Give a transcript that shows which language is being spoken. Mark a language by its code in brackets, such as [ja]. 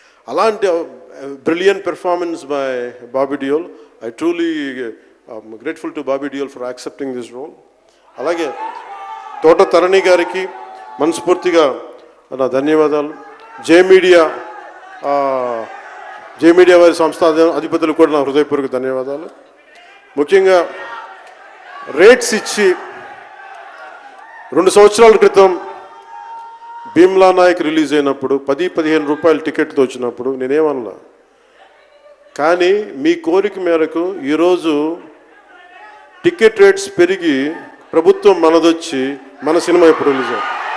[en] అలాంటి brilliant performance by Bobby Deol. I truly grateful to Bobby Deol for accepting this role. [te] అలాగే తోట తరణి గారికి మనస్ఫూర్తిగా నా ధన్యవాదాలు. జే మీడియా వారి సంస్థ అధిపతులు కూడా నా హృదయపూర్వక ధన్యవాదాలు. ముఖ్యంగా రేట్స్ ఇచ్చి 2 సంవత్సరాల క్రితం భీమ్లా నాయక్ రిలీజ్ అయినప్పుడు 10-15 రూపాయలు టికెట్తో వచ్చినప్పుడు నేనేమన్నా, కానీ మీ కోరిక మేరకు ఈరోజు టికెట్ రేట్స్ పెరిగి ప్రభుత్వం మనదొచ్చి మన సినిమా ఎప్పుడు రిలీజ్ అవుతుంది.